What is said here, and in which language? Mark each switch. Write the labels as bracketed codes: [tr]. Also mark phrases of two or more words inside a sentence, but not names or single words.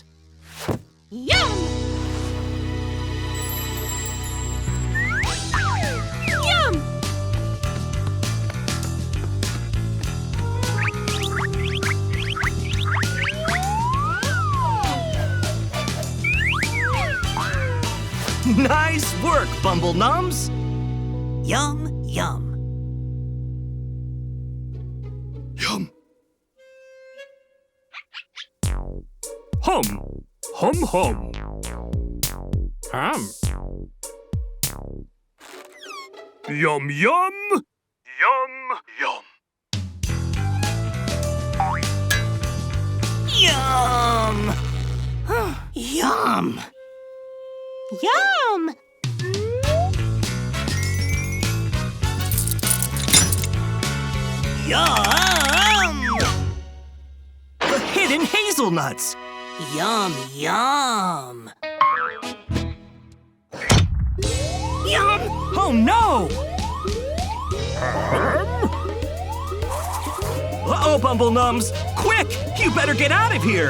[en] Yum. Yum. Nice work, Bumble Nums. Yum, yum. Yum. Hum. Hum, hum. Yum, yum. Yum, yum. Yum. Yum. Yum. Yum! The hidden hazelnuts. Yum, yum. Yum. Oh no! Uh-oh, Bumble Nums. Quick, you better get out of here.